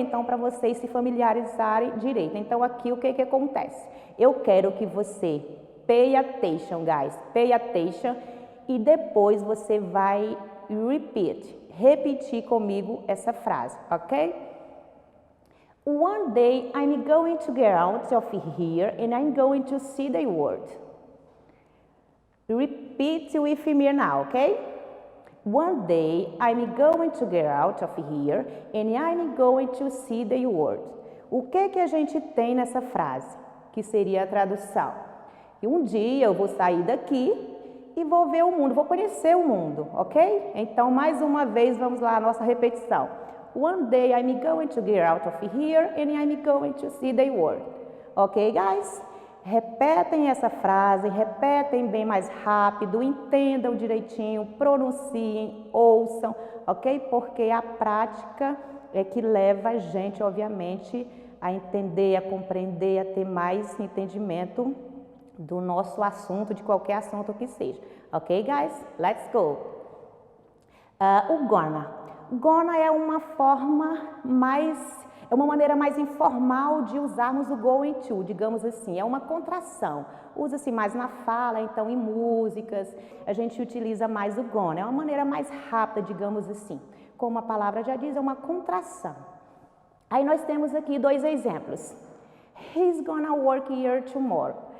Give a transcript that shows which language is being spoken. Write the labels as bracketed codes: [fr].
[pt] Então, para vocês se familiarizarem direito. Então, aqui o que acontece? Eu quero que você [en] pay attention, guys, pay attention, [pt] e depois você vai repetir comigo essa frase, ok? [en] One day I'm going to get out of here and I'm going to see the world. Repeat with me now, ok? One day I'm going to get out of here and I'm going to see the world. [pt] O que a gente tem nessa frase? Que seria a tradução. E um dia eu vou sair daqui e vou ver o mundo, vou conhecer o mundo, ok? Então, mais uma vez, vamos lá, a nossa repetição. [en] One day I'm going to get out of here and I'm going to see the world. Ok, guys? [pt] Repetem essa frase, repetem bem mais rápido, entendam direitinho, pronunciem, ouçam, ok? Porque a prática é que leva a gente, obviamente, a entender, a compreender, a ter mais entendimento do nosso assunto, de qualquer assunto que seja. [en] Ok, guys? Let's go! [pt] O gonna. Gonna é uma maneira mais informal de usarmos o going to, digamos assim, é uma contração. Usa-se mais na fala, então em músicas, a gente utiliza mais o gonna. É uma maneira mais rápida, digamos assim. Como a palavra já diz, é uma contração. Aí nós temos aqui dois exemplos. [en] He's gonna work here tomorrow.